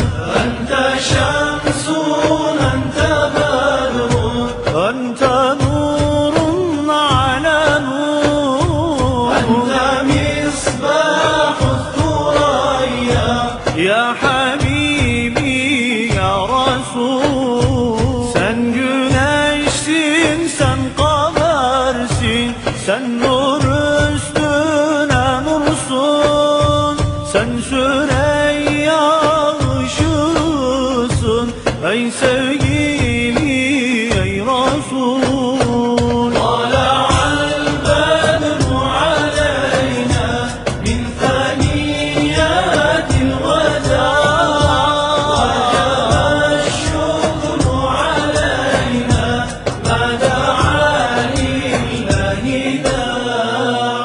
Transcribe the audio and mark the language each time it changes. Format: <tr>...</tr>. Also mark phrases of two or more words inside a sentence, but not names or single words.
<ar>أنت شمس أنت بدر أنت نور على نور، أنت مصباح الثريا يا حبيبي يا رسول.</ar> <tr>Sen güneşsin, sen kamersin, sen nur üstüne nursun, sen Süreyya ışığısın ey sevgili ey Resul.</tr> <ar>طلع البدر علينا من ثنيات الوداع، وجب الشكر علينا ما دعا لله داع.</ar>